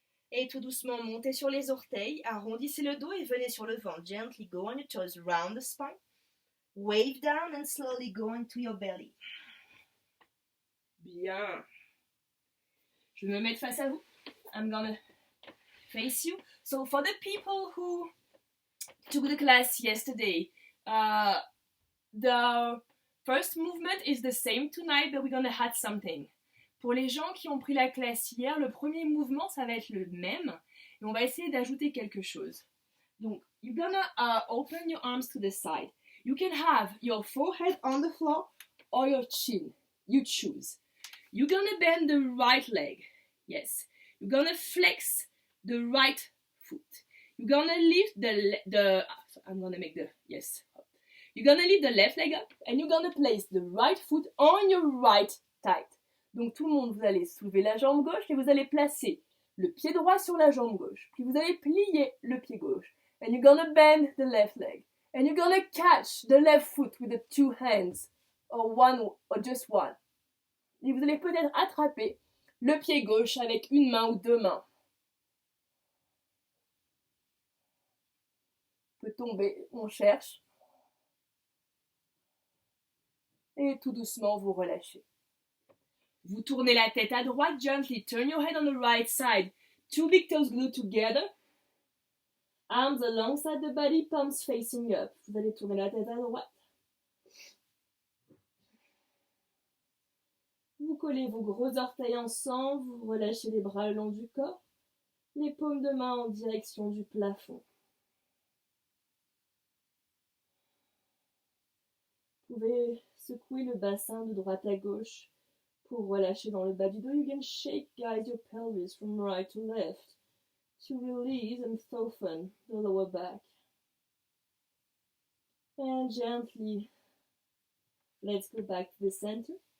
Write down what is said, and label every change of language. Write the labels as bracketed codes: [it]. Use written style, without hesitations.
[fr] Et tout doucement, montez sur les orteils. Arrondissez le dos et venez sur le ventre. [en] Gently go on your toes, round the spine. Wave down and slowly go into your belly. [fr] Bien. Je vais me mettre face à vous. [en] I'm gonna face you. So for the people who took the class yesterday. The first movement is the same tonight, but we're gonna add something. [fr] Pour les gens qui ont pris la classe hier, le premier mouvement, ça va être le même, et on va essayer d'ajouter quelque chose. [en] Donc, you're gonna open your arms to the side. You can have your forehead on the floor or your chin. You choose. You're gonna bend the right leg. Yes. You're gonna flex the right foot. You're gonna lift I'm gonna make the, yes. You're gonna lift the left leg up and you're gonna place the right foot on your right thigh. [fr] Donc tout le monde, vous allez soulever la jambe gauche et vous allez placer le pied droit sur la jambe gauche. Puis vous allez plier le pied gauche. [en] And you're gonna bend the left leg. And you're gonna catch the left foot with the two hands. Or one, or just one. [fr] Et vous allez peut-être attraper le pied gauche avec une main ou deux mains. On peut tomber, on cherche. Et tout doucement, vous relâchez. Vous tournez la tête à droite, [en] gently turn your head on the right side. Two big toes glued together. Arms alongside the body, palms facing up. [fr] Vous allez tourner la tête à droite. Vous collez vos gros orteils ensemble, vous relâchez les bras le long du corps, les paumes de main en direction du plafond. Vous pouvez secouer le bassin de droite à gauche pour relâcher dans le bas du dos. [en] You can shake, guys, your pelvis from right to left to release and soften the lower back. And gently, let's go back to the center.